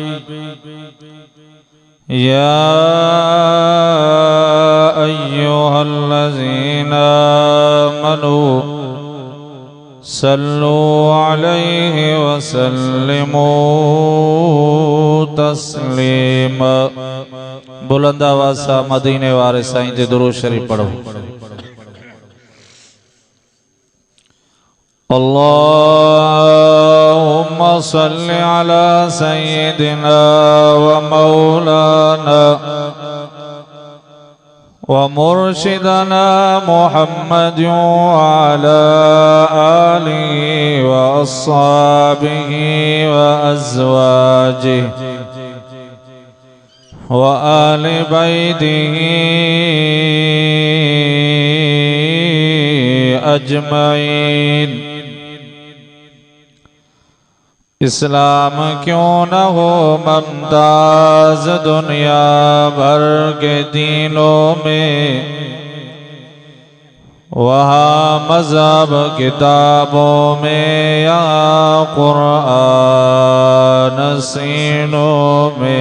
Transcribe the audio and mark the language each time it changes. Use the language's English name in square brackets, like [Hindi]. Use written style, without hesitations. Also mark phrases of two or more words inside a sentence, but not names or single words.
[Arabic] يا أيها الذين آمنوا صلوا عليه وسلموا تسليما [Punjabi] بلند آواز سا مدینے والے سائیں جے درود شریف پڑھو. [Arabic] اللهم صل على سيدنا ومولانا ومرشدنا محمد وعلى آله وأصحابه وأزواجه وآل بيته أجمعين. [Urdu] اسلام کیوں نہ ہو ممتاز دنیا بھر کے دینوں میں، وہاں مذہب کتابوں میں یا قرآن سینوں میں.